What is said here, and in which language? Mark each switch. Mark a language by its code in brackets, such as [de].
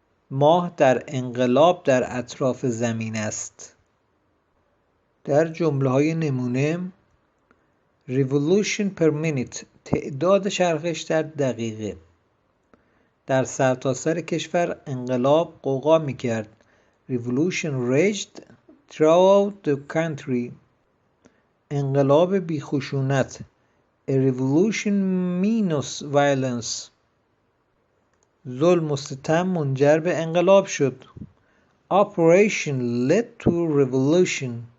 [fa] ماه در انقلاب در اطراف زمین است. در جمله‌های نمونه [en] revolution per minute [fa] تعداد چرخش در دقیقه. در سرتاسر کشور انقلاب غوغا می‌کرد. [en] Revolution raged throughout the country. [fa] انقلاب بی خشونت. [en] A revolution minus violence. [fa] ظلم و ستم منجر به انقلاب شد. [en] Operation led to revolution.